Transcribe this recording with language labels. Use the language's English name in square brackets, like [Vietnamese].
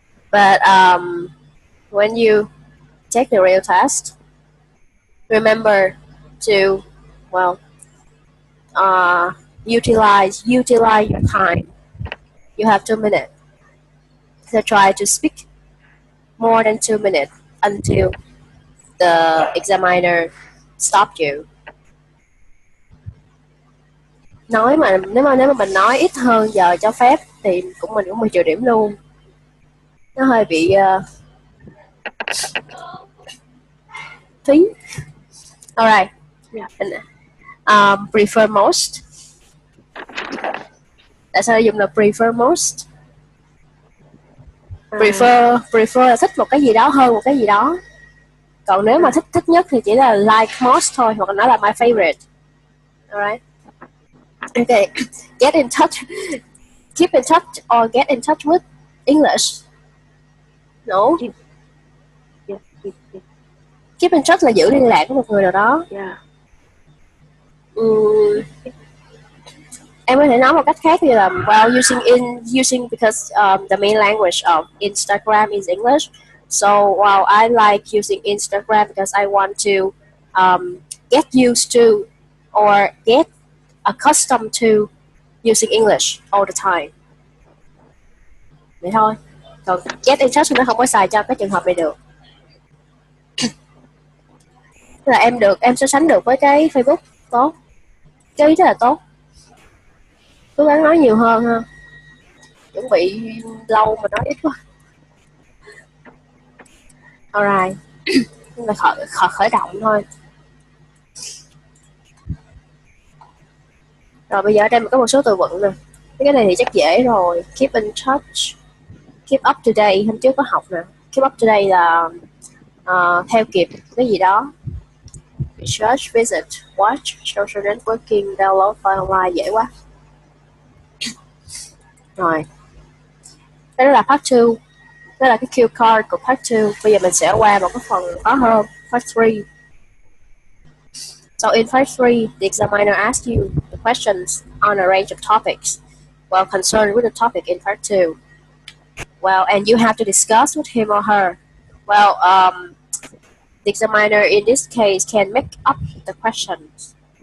[English] But when you take the real test, remember to utilize your time. You have 2 minutes. So try to speak more than 2 minutes until the examiner stop you. [Vietnamese] Nói mà nếu mà mình nói ít hơn giờ cho phép thì mình cũng 10 triệu điểm luôn. Nó hơi bị phí. [English] Alright. Yeah. Prefer most. [Vietnamese] Tại sao dùng là prefer most? Prefer là thích một cái gì đó hơn một cái gì đó. Còn nếu mà thích nhất thì chỉ là like most thôi, hoặc là nó là [English] my favorite. Alright. Okay. Get in touch. Keep in touch or get in touch with English. No? Yes. [Vietnamese] Keep in touch là giữ liên lạc với một người nào đó. [English] Yeah. [Vietnamese] Em có thể nói một cách khác như là [English] using because the main language of Instagram is English. So while I like using Instagram because I want to get used to or get accustomed to using English all the time. [Vietnamese] Vậy thôi. Còn get in touch thì nó không có xài cho cái trường hợp này được. Tức là em so sánh được với cái Facebook tốt. Cái ý rất là tốt. Cố gắng nói nhiều hơn ha. Chuẩn bị lâu mà nói ít quá. Alright. Là khởi động thôi. Rồi bây giờ ở đây mình có một số từ vựng nè. Cái này thì chắc dễ rồi. [English] Keep in touch, keep up to date. [Vietnamese] Hôm trước có học nè. Keep up to date là theo kịp cái gì đó. [English] Research, visit, watch, social networking, download file online. [Vietnamese] Dễ quá. Rồi. Đó là part 2. Đó là cái cue card của part 2. Bây giờ mình sẽ qua một cái phần khó hơn. [English] Part 3. So in part 3, the examiner asks you the questions on a range of topics, well, concerned with the topic in part 2. Well, and you have to discuss with him or her. Well, the examiner in this case can make up the questions.